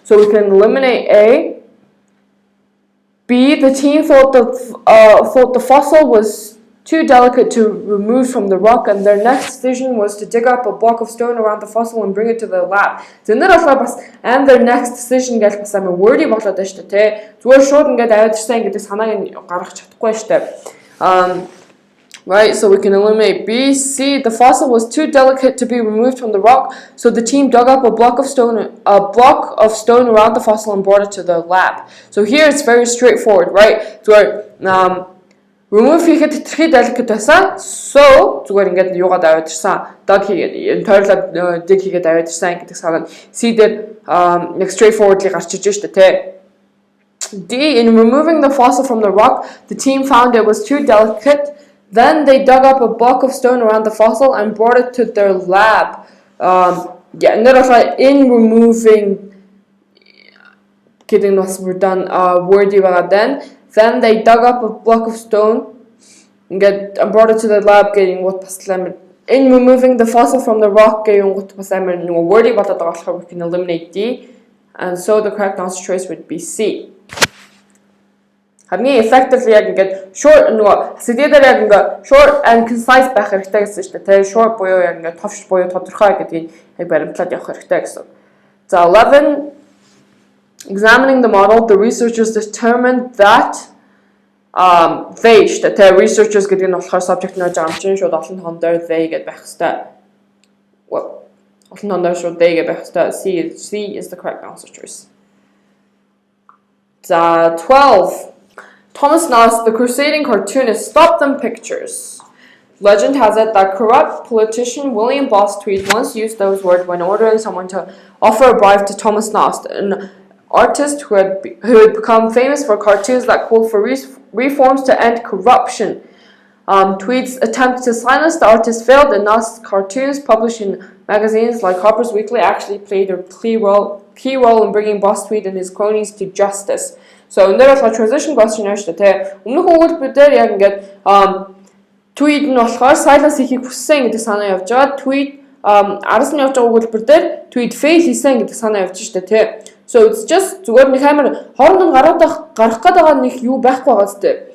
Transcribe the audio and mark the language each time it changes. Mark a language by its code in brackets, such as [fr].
[en] So we can eliminate A. B. The team thought the fossil was too delicate to remove from the rock, and their next decision was to dig up a block of stone around the fossil and bring it to the lab. [mn] So in [en] and their next decision [mn] гэж бас амар wordy болоод байна шүү дээ, тэ. Зүгээр шууд ингээд аваадчихсан гэдэг санааг нь гаргах чадахгүй шүү дээ. [en] Right, so we can eliminate B. C. The fossil was too delicate to be removed from the rock, so the team dug up a block of stone around the fossil and brought it to the lab. So here it's very straightforward, right? So remove [mn] хийхэд хэтэрхий [en] delicate байсан. [mn] So зүгээр ингээд юугаад аваадчихсан. Dug хийгээд энэ тойрлоод dig хийгээд аваадчихсан гэдэг санаа. C дээр нэг straightforwardly гарч иж шүү дээ, тэ. [en] D. In removing the fossil from the rock, the team found it was too delicate. Then they dug up a block of stone around the fossil and brought it to their lab. And then in removing, kidding was done wordy then they dug up a block of stone and brought it to the lab, getting what in removing the fossil from the rock, getting what was wordy, we can eliminate D, and so the correct answer choice would be C. [mn] Хамгийн effectively яг ингээд short нөгөө сэдвээр яг ингээд [en] short and concise [mn] байх хэрэгтэй гэсэн шүү дээ. Тэгээ short буюу яг ингээд товч буюу тодорхой гэдгийг яг баримтлаад явах хэрэгтэй гэсэн. [en] За 11 examining the model, the researchers determined that they шүү дээ. [mn] Researchers гэдэг нь болохоор subject нэж байгаа юм чинь шууд олон тоон дээр they гэдээ байх хэрэгтэй. Олон тоон дээр шууд they гэдээ байх хэрэгтэй. [en] C is the correct answer choice. За 12 Thomas Nast, the crusading cartoonist, stopped them pictures. Legend has it that corrupt politician William Boss Tweed once used those words when ordering someone to offer a bribe to Thomas Nast, an artist who had become famous for cartoons that called for reforms to end corruption. Tweed's attempt to silence the artist failed, and Nast's cartoons, published in Magazines like Harper's Weekly actually played a key role in bringing Boss Tweed and his cronies to justice. [mn] So энэ дээр болохоор [en] transition question [mn] яаж шүү дээ. Өмнөх өгүүлбэр дээр яг ингээд Tweed нь болохоор silence хийхийг хүссэн гэдэг санаа явж байгаа. Tweed араас нь явж байгаа өгүүлбэр дээр Tweed fail хийсэн гэдэг санаа явж штэ тий. [en] So it's just [mn] зүгээр нэг амар хоорондоо гарах гээд байгаа нэг юу байхгүй байгаа зү.